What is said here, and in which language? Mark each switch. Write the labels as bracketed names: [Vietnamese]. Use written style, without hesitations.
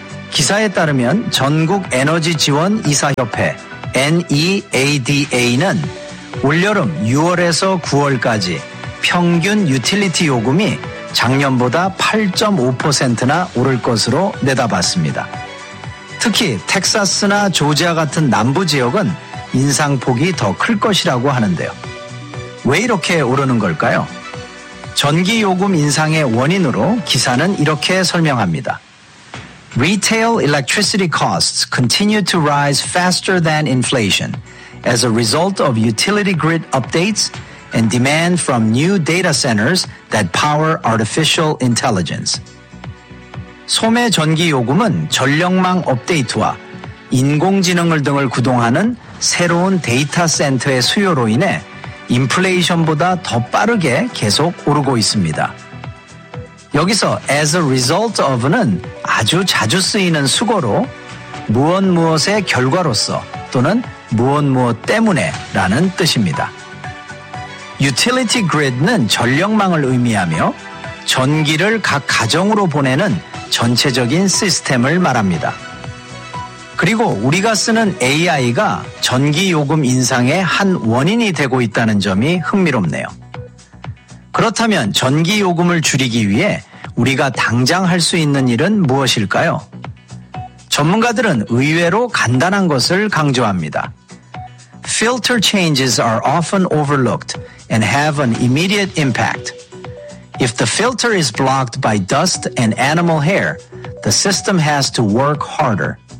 [Korean] 기사에 따르면 전국 에너지 지원 이사협회 NEADA는 올여름 6월에서 9월까지 평균 유틸리티 요금이 작년보다 8.5%나 오를 것으로 내다봤습니다. 특히 텍사스나 조지아 같은 남부 지역은 인상폭이 더 클 것이라고 하는데요. 왜 이렇게 오르는 걸까요? 전기 요금 인상의 원인으로 기사는 이렇게 설명합니다. [English] Retail electricity costs continue to rise faster than inflation as a result of utility grid updates and demand from new data centers that power artificial intelligence. [Korean] 소매 전기 요금은 전력망 업데이트와 인공지능을 등을 구동하는 새로운 데이터 센터의 수요로 인해 인플레이션보다 더 빠르게 계속 오르고 있습니다. 여기서 [English] as a result of [Korean] 는 아주 자주 쓰이는 수거로 무엇무엇의 결과로서 또는 무엇무엇 때문에 라는 뜻입니다. Utility grid는 전력망을 의미하며 전기를 각 가정으로 보내는 전체적인 시스템을 말합니다. 그리고 우리가 쓰는 AI가 전기 요금 인상의 한 원인이 되고 있다는 점이 흥미롭네요. 그렇다면 전기 요금을 줄이기 위해 우리가 당장 할 수 있는 일은 무엇일까요? 전문가들은 의외로 간단한 것을 강조합니다. [English] Filter changes are often overlooked and have an immediate impact. If the filter is blocked by dust and animal hair, the system has to work harder.